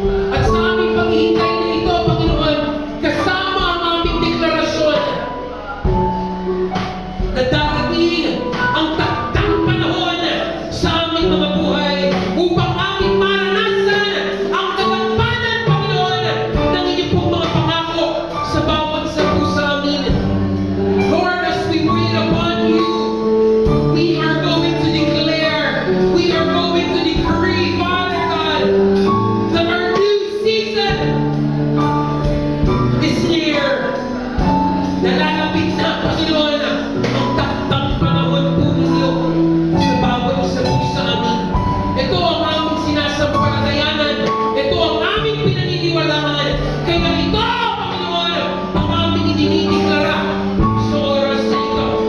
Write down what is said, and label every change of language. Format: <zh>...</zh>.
<tl>At sa aming paghihintay na ito, Panginoon, kasama ang aming deklarasyon na darating ang takdang panahon sa aming mga buhay upang aming maranasan ang katapanan, Panginoon, ng inyong pong mga pangako sa bawat isa po sa amin.</tl> <en>Lord, as we wait upon you, we are going to declare, we are going to decree, Father God, that our new season is near.</en> <tl>Nalalapit na, Panginoon, ang takdang panahon po ninyo sa bawat isa po sa amin. Ito ang aming sinasampalatayanan. Ito ang aming pinaniniwalaan. Kaya ito, Panginoon, ang aming idinideklara sa oras na ito.</tl>